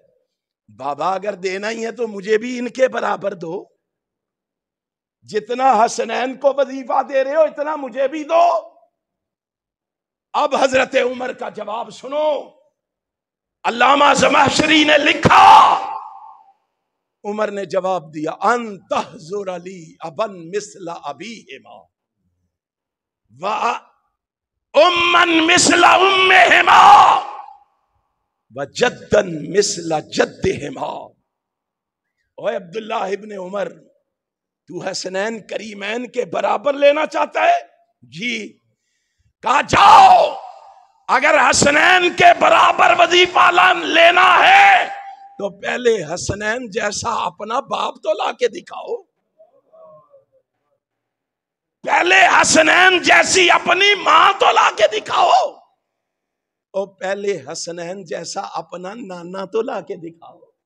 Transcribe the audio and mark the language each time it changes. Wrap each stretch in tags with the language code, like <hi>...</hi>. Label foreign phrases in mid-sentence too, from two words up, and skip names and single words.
<ur>بابا اگر دینا ہی ہے تو مجھے بھی ان کے برابر دو، جتنا حسنین کو وظیفہ دے رہے ہو اتنا مجھے بھی دو۔ اب حضرت عمر کا جواب سنو، علامہ زمخشری نے لکھا، عمر نے جواب دیا،</ur> <ar>ان تحذر علی ابن مثل ابیہما و امن مثل امہما و جدن مثل جدہما۔</ar> <ur>اوے عبداللہ ابن عمر، تو حسنین کریمین کے برابر لینا چاہتا ہے؟ جی۔ کہا جاؤ، اگر حسنین کے برابر وظیفہ لینا ہے تو پہلے حسنین جیسا اپنا باپ تو لا کے دکھاؤ، پہلے حسنین جیسی اپنی ماں تو لا کے دکھاؤ، اور پہلے حسنین جیسا اپنا نانا تو لا کے دکھاؤ۔</ur>